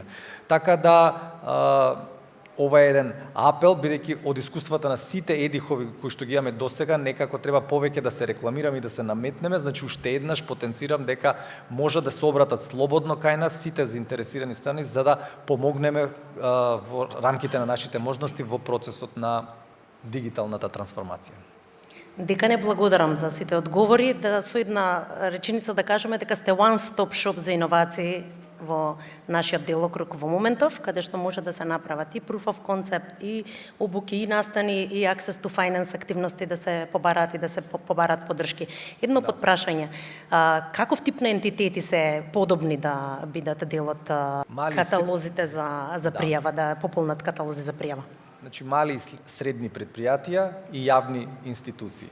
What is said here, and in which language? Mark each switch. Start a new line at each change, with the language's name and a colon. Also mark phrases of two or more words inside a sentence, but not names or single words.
Macedonian: Така да, ова е еден апел, бидејќи од искуствата на сите ЕДИХ-ови кои што ги имаме досега, некако треба повеќе да се рекламираме и да се наметнеме, значи уште еднаш потенцирам дека може да се обратат слободно кај нас сите заинтересирани страни за да помогнеме во рамките на нашите можности во процесот на дигиталната трансформација. Дека не благодарам за сите одговори, да со една реченица да кажеме дека сте
English: one-stop shop
Macedonian: за иновации во нашиот делокруг во моментов, каде што може да се направат и
English: proof of concept,
Macedonian: и обуки, и настани, и
English: access to finance
Macedonian: активности да се побараат и да се побараат поддршки. Едно подпрашање, каков тип на ентитети се подобни да бидат дел од каталозите за пријава, да пополнат каталози за пријава? Значи, мали и средни предпријатија и јавни институции.